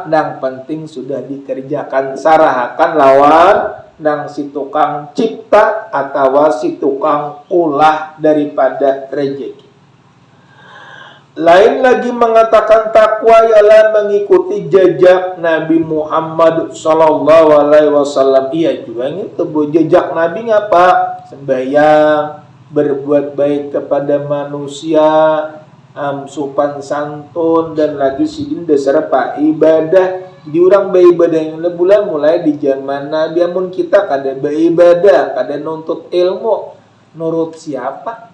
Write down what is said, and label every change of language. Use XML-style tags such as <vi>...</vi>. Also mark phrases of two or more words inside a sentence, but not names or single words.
<bjn>Yang penting sudah dikerjakan sarahakan lawan nang si tukang cipta atau si tukang ulah daripada rezeki. Lain lagi mengatakan takwa ialah mengikuti jejak Nabi Muhammad</bjn> <ar>صلى الله عليه وسلم.</ar> <bjn>Iya juga itu jejak Nabi ngapa? Sembahyang, berbuat baik kepada manusia, sopan santun dan lagi sidin dasar apa? Ibadah. Jadi orang beribadah yang bulan mulai di zaman Nabi. Amun kita kada beribadah, kada nuntut ilmu, nurut siapa?</bjn>